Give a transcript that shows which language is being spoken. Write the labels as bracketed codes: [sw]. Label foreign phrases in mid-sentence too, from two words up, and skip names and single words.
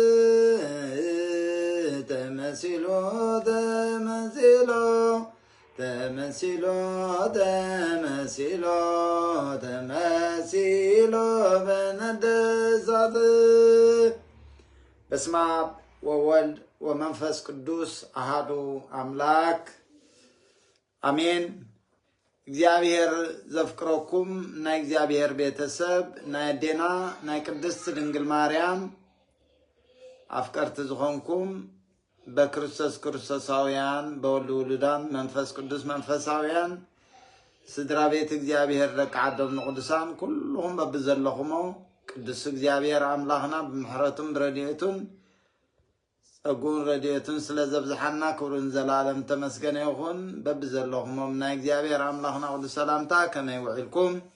[gez] ተመሲሎ በነደዛት በስመ አብ ወወልድ ወመንፈስ ቅዱስ አሐዱ አምላክ አሜን። [ti] እግዚአብሔር ዘፍቅረኩም ናይ እግዚአብሔር ቤተሰብ ናይ ዴና ናይ ቅድስት ድንግል ማርያም አፍቀርት ዝኾንኩም በክርስቶስ ክርስቶሳውያን በወልድ ውሉዳን መንፈስ ቅዱስ መንፈሳውያን ስድራ ቤት እግዚአብሔር ደቂ ዓዶም ንቅዱሳን ኩልኩም በብዘለኹሞ ቅዱስ እግዚአብሔር አምላኽና ብምሕረቱን ብረድኤቱን ጸጉን ረድኤቱን ስለዘብዝሓና ክብሩን ዘላለም ተመስገነ ይኹን። በብዘለኹሞም ናይ እግዚአብሔር አምላኽና ቅዱስ ሰላምታ ከመይ ውዒልኩም